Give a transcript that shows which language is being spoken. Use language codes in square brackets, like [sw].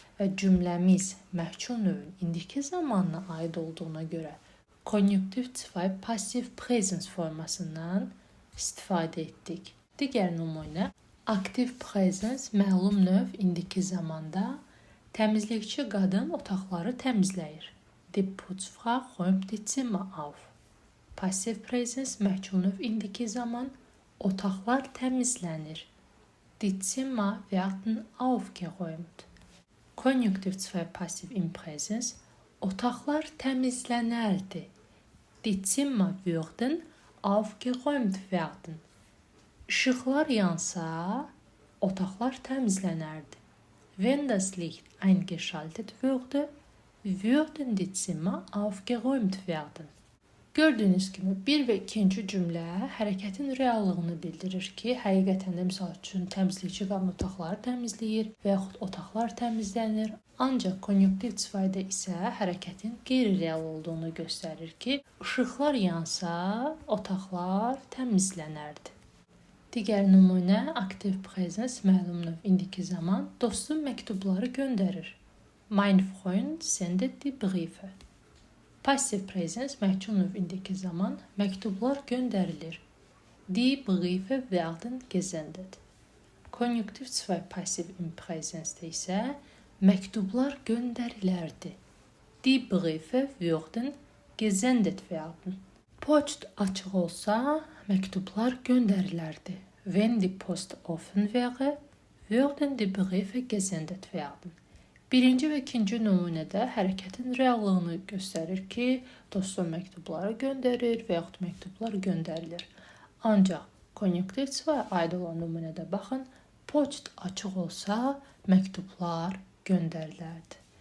[az] Və cümləmiz məhcul növün indiki zamanına aid olduğuna görə konjunktiv 2 passiv presens formasından istifadə etdik. Digər nümunə, aktiv presens məlum növ indiki zamanda təmizlikçi qadın otaqları təmizləyir. [de] Die Putzfrau räumt die Zimmer auf. [az] Passiv presens məhcul növ indiki zaman otaqlar təmizlənir. [de] Die Zimmer werden aufgeräumt. [az] Konjunktiv 2 passiv in presens otaqlar təmizlənərdi. [de] Die Zimmer würden aufgeräumt werden. [az] İşıqlar yansa, otaqlar təmizlənərdi. [de] Wenn das Licht eingeschaltet würde, würden die Zimmer aufgeräumt werden. [az] Gördüyünüz kimi, bir və ikinci cümlə hərəkətin reallığını bildirir ki, həqiqətən də misal üçün təmizlikçi qadın otaqları təmizləyir və yaxud otaqlar təmizlənir. Ancaq konjunktiv 2-də isə hərəkətin qeyri-real olduğunu göstərir ki, işıqlar yansa, otaqlar təmizlənərdi. Digər nümunə, aktiv presens məlum növ indiki zaman dostum məktubları göndərir. [de] Mein Freund sendet die Briefe. [az] Passiv presens məhcul növ indiki zaman məktublar göndərilir. [de] Die Briefe werden gesendet. [az] Konjunktiv 2 passiv in presensdə isə məktublar göndərilərdi. [de] Die Briefe würden gesendet werden. [az] Poçt açıq olsa məktublar göndərilərdi. [de] Wenn die Post offen wäre, würden die Briefe gesendet werden. [az] Birinci və ikinci nümunədə hərəkətin reallığını göstərir ki, dostum məktubları göndərir və yaxud məktublar göndərilir. Ancaq konjunktiv sıfaya aid olan nümunədə baxın, poçt açıq olsa məktublar göndərilərdi.